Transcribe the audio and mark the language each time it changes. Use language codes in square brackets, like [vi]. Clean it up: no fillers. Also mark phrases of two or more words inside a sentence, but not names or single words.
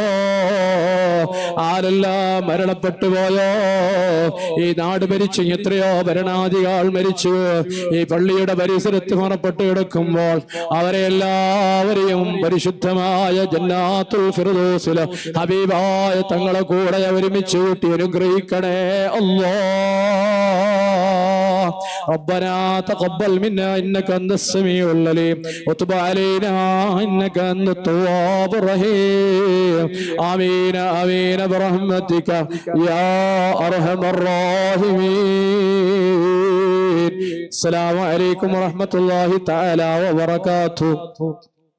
[ml] ആരെല്ലാം മരണപ്പെട്ടു പോയോ ഈ നാട് മരിച്ചു എത്രയോ ഭരണാധികാരികൾ മരിച്ചു ഈ പള്ളിയുടെ പരിസരത്ത് മറപ്പെട്ട് കിടക്കുമ്പോൾ അവരെ എല്ലാവരെയും പരിശുദ്ധമായ ജന്നാത്തുൽ ഫിർദൗസിൽ ഹബീബായ തങ്ങളെ കൂടെ ഒരുമിച്ച് കൂട്ടി അനുഗ്രഹിക്കണേ [ar] അല്ലാഹ് ربنا تقبل منا إنك أنت السميع العليم وتب علينا إنك أنت التواب الرحيم آمين آمين برحمتك يا أرحم الراحمين. السلام عليكم ورحمة الله تعالى وبركاته.